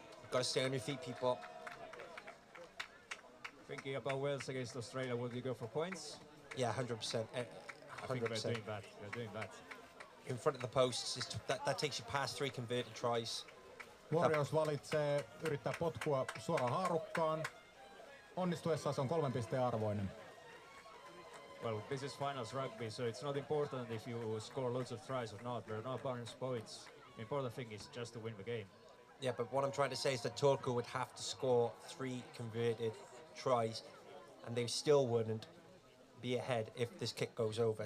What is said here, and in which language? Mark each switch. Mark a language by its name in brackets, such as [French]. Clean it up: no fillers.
[English] Got to stay on your feet, people. Thinking about Wales against Australia, would you go for points? Yeah, 100%. I think we're doing that. We're doing that. In front of the posts, that takes you past 3 converted tries. [Finnish] Warriors valitsee yrittää potkua suoraan haarukkaan. Onnistuessaan se on 3 pisteen arvoinen. [English] Well, this is finals rugby, so it's not important if you score loads of tries or not. There are no bonus points. The important thing is just to win the game. Yeah, but what I'm trying to say is that Turku would have to score 3 converted tries, and they still wouldn't be ahead if this kick goes over.